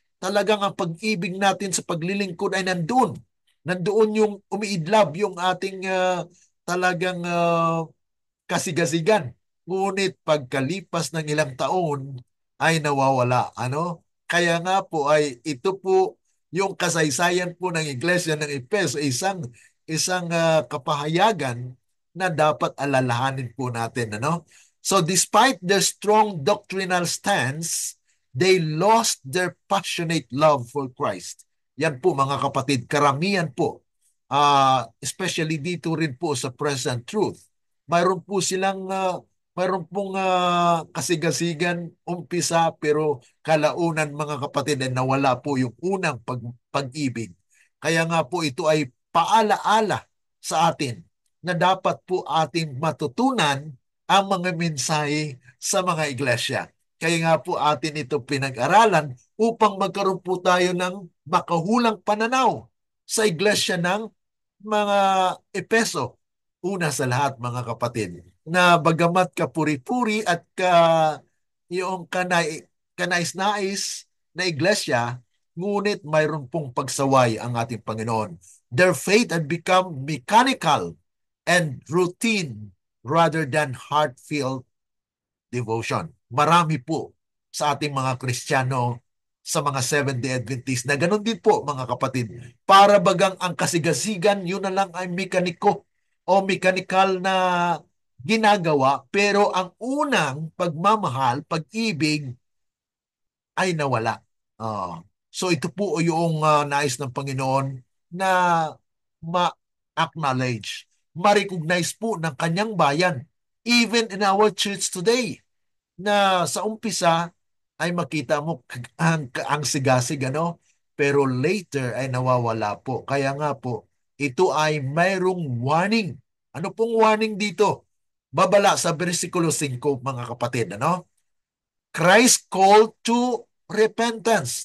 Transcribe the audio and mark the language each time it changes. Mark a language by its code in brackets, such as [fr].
[tl] Talagang ang pag-ibig natin sa paglilingkod ay nandun. Nandoon yung umiidlab, yung ating talagang kasigasigan. Ngunit pagkalipas ng ilang taon ay nawawala. Ano? Kaya nga po ay ito po yung kasaysayan po ng Iglesia ng Efeso, isang kapahayagan na dapat alalahanin po natin. Ano? [en] So despite their strong doctrinal stance, they lost their passionate love for Christ. [tl] Yan po mga kapatid, karamihan po. Especially dito rin po sa present truth, mayroon po silang mayroon pong kasigasigan umpisa pero kalaunan mga kapatid ay nawala po yung unang pag-ibig. Kaya nga po ito ay paalaala sa atin na dapat po ating matutunan ang mga mensahe sa mga iglesia. Kaya nga po atin ito pinag-aralan upang magkaroon po tayo ng makahulang pananaw sa iglesia ng mga Epeso. Una sa lahat mga kapatid, na bagamat kapuri-puri at yung kanais-nais na iglesia, ngunit mayroon pong pagsaway ang ating Panginoon. [en] Their faith had become mechanical and routine rather than heartfelt devotion. [tl] Marami po sa ating mga Kristiyano sa mga Seventh-day Adventist na ganun din po mga kapatid. Para bagang ang kasigasigan, yun na lang ay mekaniko o mekanikal na ginagawa, pero ang unang pagmamahal, pag-ibig ay nawala. So ito po yung nais ng Panginoon na ma-acknowledge, ma-recognize po ng kanyang bayan, [en] even in our church today, [tl] na sa umpisa ay makita mo ang sigasig, ano? Pero later ay nawawala po. Kaya nga po, ito ay mayroong warning. Ano pong warning dito? Babala sa versikulo 5, mga kapatid, ano? [en] Christ called to repentance.